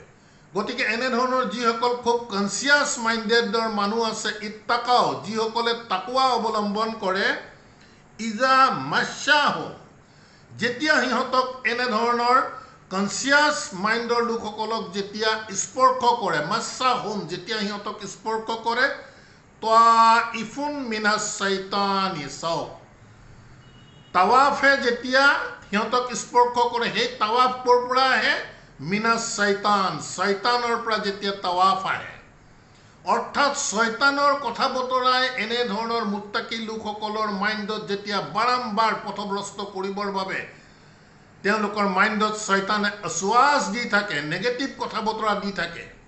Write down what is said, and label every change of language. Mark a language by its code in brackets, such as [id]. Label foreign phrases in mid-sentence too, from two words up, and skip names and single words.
[as] গতিকে এনেধৰণৰ যিসকল খুব [en] conscious minded [as] মানুহ আছে, ইত্তাকাউ যিসকলে তাকৱা অৱলম্বন কৰে, [ar] إذا مسهم [as] যেতিয়া সিহঁতক এনেধৰণৰ [en] conscious mind [as] লোকসকলক যেতিয়া স্পৰ্শ কৰে, মাশাহুম যেতিয়া সিহঁতক স্পৰ্শ কৰে, [ar] طائف من الشيطان, [as] চাওক তাৱাফে যেতিয়া সিহঁতক স্পৰ্শ কৰে, সেই তাৱাফৰ পৰা আহে [ar] من الشيطان, [as] শয়তানৰ পৰা যেতিয়া তাৱাফ আহে, অৰ্থাৎ শয়তানৰ কথা বতৰাই এনে ধৰণৰ মুত্তাকি লোকসকলৰ মাইণ্ডত যেতিয়া বাৰম্বাৰ পথভ্ৰষ্ট কৰিবৰ বাবে তেওঁলোকৰ মাইণ্ডত শয়তানে অসৱাস দি থাকে, নেগেটিভ কথা বতৰা দি থাকে,